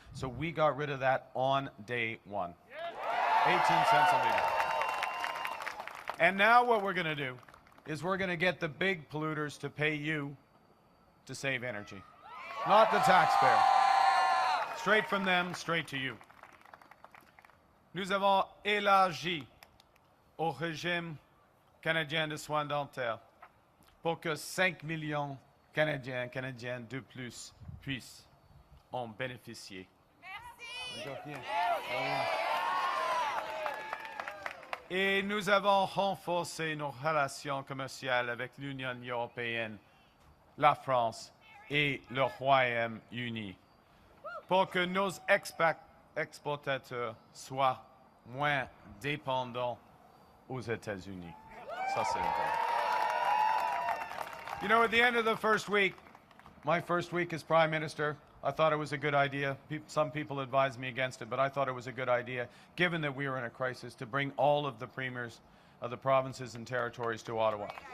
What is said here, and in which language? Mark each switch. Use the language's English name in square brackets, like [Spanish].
[English] So we got rid of that on day one. 18 cents a liter. And now what we're going to do is we're going to get the big polluters to pay you to save energy, not the taxpayer. Straight from them, straight to you. [French] Nous avons élargi au régime canadien de soins dentaires pour que 5 millions Canadiens de plus puissent en bénéficier. Merci. Et nous avons renforcé nos relations commerciales avec l'Union européenne, la France et le Royaume-Uni pour que nos exportateurs soient moins dépendants aux États-Unis. Ça, c'est important. [English] You know, at the end of the first week, my first week as Prime Minister, I thought it was a good idea. Some people advised me against it, but I thought it was a good idea, given that we were in a crisis, to bring all of the premiers of the provinces and territories to Ottawa.